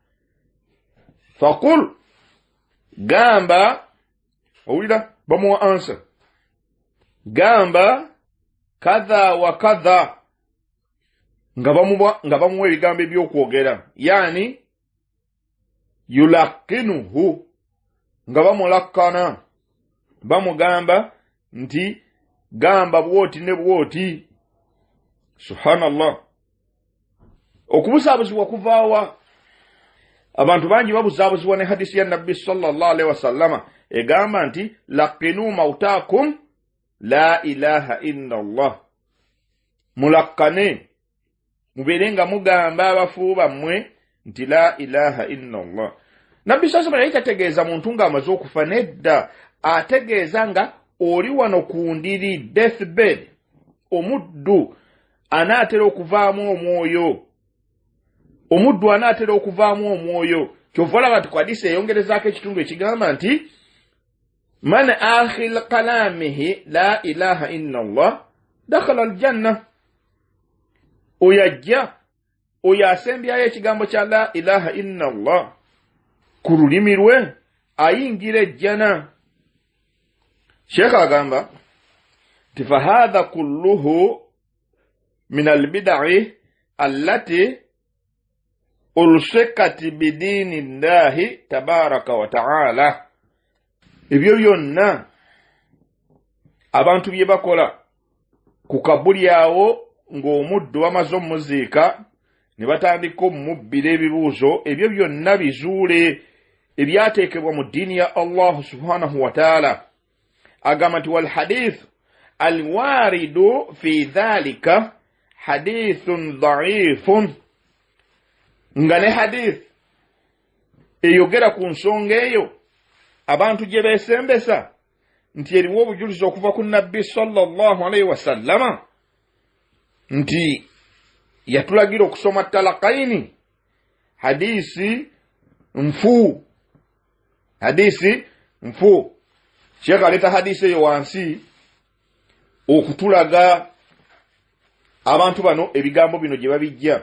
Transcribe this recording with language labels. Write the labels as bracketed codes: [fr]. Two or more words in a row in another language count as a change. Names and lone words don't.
[lg] Faqul, gamba, owulira bamuwa answer, gamba [ar] كذا وكذا, [lg] nga bamuwa ebigambo ebyokwogera, [ar] يعني يلقنه, [lg] nga bamulakkana bamugamba nti gamba bwoti ne bwoti. Subhanallah. okubuzaabuzibwa kuvaawa abantu bangi babuzaabuzibwa ne hadisi ya nabbi [ar] صلى الله عليه وسلم [lg] egamba nti [ar] لقنوا موتاكم لا إله إلا الله [lg] mulakkane muberenga mugamba abafu bammwe nti [ar] لا إله إلا الله. [lg] Nabbi [ar] صلى الله عليه وسلم [lg] muntu nga amaze okufa nedda ategeeza nga oli wano ku ndiri deathbed omuddu anaatera okuvaamu omwoyo omuddu anaatera okuvaamu omwoyo kyovala bati ku hadisi eyongerezaako ekitundu ekigamba nti [ar] من آخر كلامه لا إله إلا الله دخل الجنة [lg] oyajja oyo asembyayo ekigambo kya [ar] لا إله إلا الله [lg] ku lulimi lwe ayingira ejjana. Sheikh agamba nti [ar] فهذا كله من البدع التي ألصقت بدين الله تبارك وتعالى. [lg] Ebyo byonna abantu bye bakola ku kabuli awo ng'omuddu bamaze omuziika ne batandika omubbira ebibuuzo, ebyo byonna bizuule ebyateekebwa mu ddiini ya [ar] الله سبحانه وتعالى. [lg] Agamba nti [ar] والحديث الوارد في ذلك حديث ضعيف, [lg] nga ne hadith eyogera ku nsonga eyo abantu gye beesembesa nti eriwo obujulizi okuva ku nabbi [ar] صلى الله عليه وسلم [lg] nti yatulagira okusoma talakaini, hadisi nfu. Sheikh aleta hadisi eyo wansi okutulaga abantu bano ebigambo bino gye babijja.